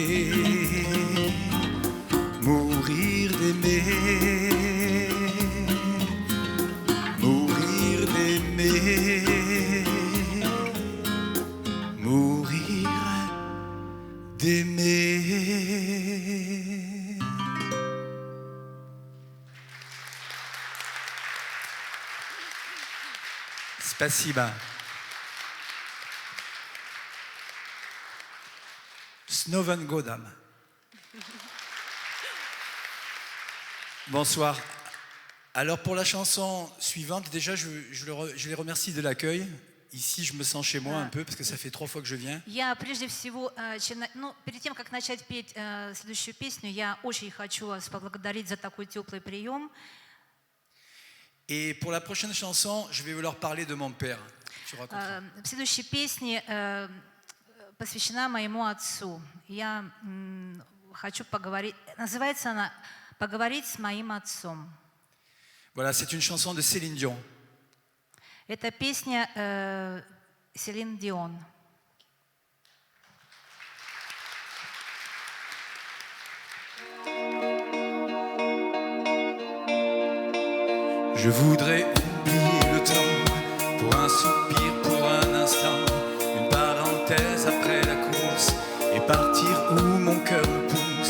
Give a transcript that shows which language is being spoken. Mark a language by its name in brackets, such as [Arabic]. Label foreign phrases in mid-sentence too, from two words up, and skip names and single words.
[French] Mourir d'aimer, mourir d'aimer, mourir d'aimer. [Russian] Спасибо. С Новым годом. [French] Bonsoir. Alors pour la chanson suivante, déjà je les remercie de l'accueil. Ici, je me sens chez moi un peu, parce que ça fait 3 fois que je viens. [Russian] Я прежде всего, перед тем, как начать петь следующую песню, я очень хочу вас поблагодарить за такой теплый прием. [French] Et pour la prochaine chanson, je vais leur parler de mon père. [Russian] Следующая песня посвящена моему отцу. Я хочу поговорить. Называется она «Поговорить с моим отцом». [French] Voilà, c'est une chanson de Céline Dion. [Russian] Это песня Селин Дион. [French] Je voudrais oublier le temps, pour un soupir, pour un instant, une parenthèse après la course, et partir où mon cœur me pousse.